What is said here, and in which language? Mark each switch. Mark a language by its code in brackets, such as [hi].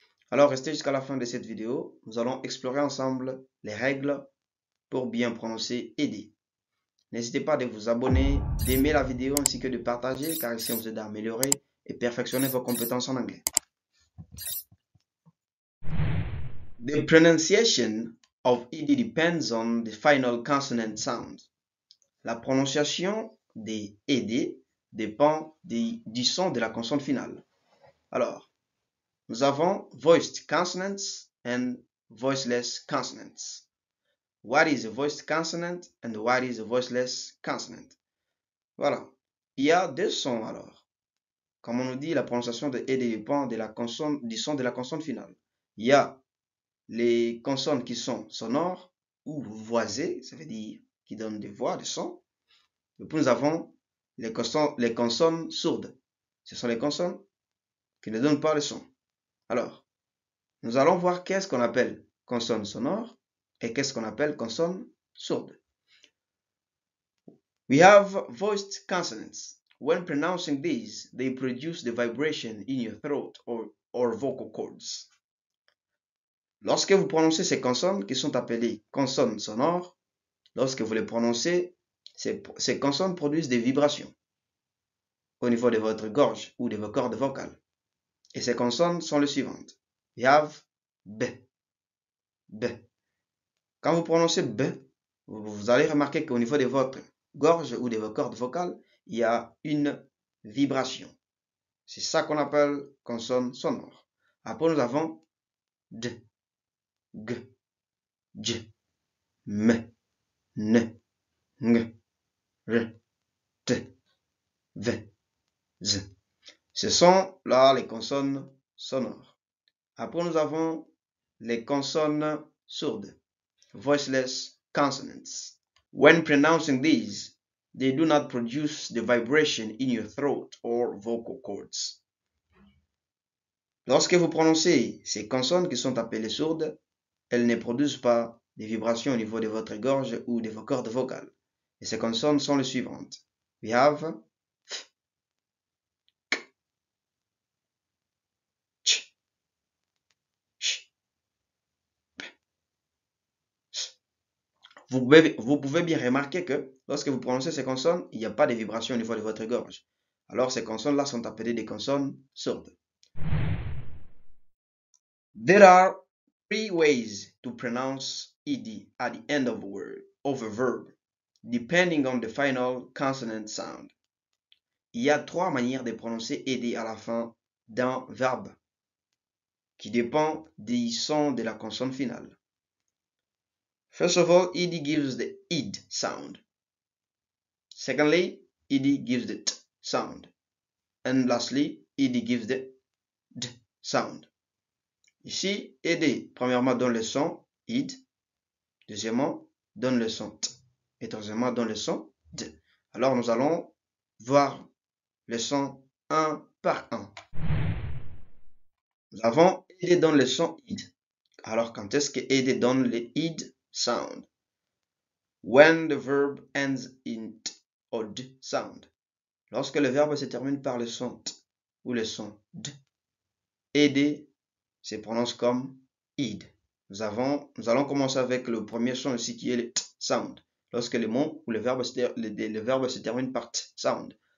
[fr] Alors, restez jusqu'à la fin de cette vidéo. Nous allons explorer ensemble les règles pour bien prononcer ED. N'hésitez pas de vous abonner, d'aimer la vidéo ainsi que de partager, car ici on vous aide à améliorer et perfectionner vos compétences en anglais. [en] The pronunciation of ED depends on the final consonant sound. [fr] La prononciation des ED dépend du son de la consonne finale. Alors, nous avons [en] voiced consonants and voiceless consonants. What is a voiced consonant and what is a voiceless consonant? [fr] Voilà. Il y a deux sons alors. Comme on nous dit, la prononciation de ED dépend de la consonne, du son de la consonne finale. Il y a les consonnes qui sont sonores ou voisées, ça veut dire qui donnent des voix, des sons. Et puis nous avons les consonnes sourdes. Ce sont les consonnes qui ne donnent pas le son. Alors, nous allons voir qu'est-ce qu'on appelle consonne sonore et qu'est-ce qu'on appelle consonne sourde. [en] We have voiced consonants. When pronouncing these, they produce the vibration in your throat or vocal cords. [fr] Lorsque vous prononcez ces consonnes qui sont appelées consonnes sonores, lorsque vous les prononcez, ces consonnes produisent des vibrations au niveau de votre gorge ou de vos cordes vocales. Et ces consonnes sont les suivantes. [en] We have B, B. [fr] Quand vous prononcez B, vous allez remarquer qu'au niveau de votre gorge ou de vos cordes vocales, il y a une vibration. C'est ça qu'on appelle consonne sonore. Après, nous avons D, G, J, M, N, Ng, R, T. V, Z. Ce sont là les consonnes sonores. Après, nous avons les consonnes sourdes, [en] voiceless consonants. When pronouncing these, they do not produce the vibration in your throat or vocal cords. [fr] Lorsque vous prononcez ces consonnes qui sont appelées sourdes, elles ne produisent pas des vibrations au niveau de votre gorge ou de vos cordes vocales. Et ces consonnes sont les suivantes. [en] We have F, K, Ch, Ch, P, S. [fr] Vous pouvez bien remarquer que lorsque vous prononcez ces consonnes, il n'y a pas de vibrations au niveau de votre gorge. Alors ces consonnes-là sont appelées des consonnes sourdes. [en] There are 3 ways to pronounce ed at the end of a word, of a verb, depending on the final consonant sound. [fr] Il y a 3 manières de prononcer ed à la fin d'un verbe, qui dépend du son de la consonne finale. [en] First of all, ed gives the id sound. Secondly, ed gives the t sound. And lastly, ed gives the d sound. [fr] Ici, ed, premièrement, donne le son id. Deuxièmement, donne le son t. Et troisièmement, donne le son d. Alors, nous allons voir le son un par un. Nous avons ed donne le son id. Alors, quand est-ce que ed donne le [en] id sound? When the verb ends in t or d sound. [fr] Lorsque le verbe se termine par le son t ou le son d, ed se prononce comme id. Nous allons commencer avec le premier son ici qui est le t sound. Lorsque le mot ou le verbe se termine par t sound.